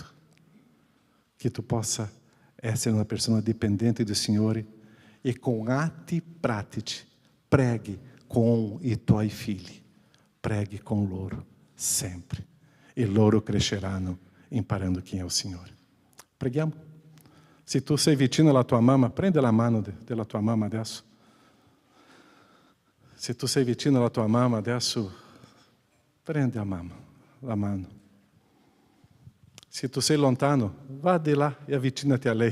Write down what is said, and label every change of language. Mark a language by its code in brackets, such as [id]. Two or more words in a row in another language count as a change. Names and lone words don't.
[it] Che tu possa essere una persona dipendente do Signore e com atti pratici preghi com i tuoi figli. Preghi con loro sempre. E loro cresceranno imparando [pt] quem é o [it] Signore. Preghiamo. Se tu sei vicino alla tua mamma, prende la mano della tua mamma adesso. Se tu sei vicino alla tua mamma adesso, prende la mano. Se tu sei lontano, vá di là e avvicinati a lei.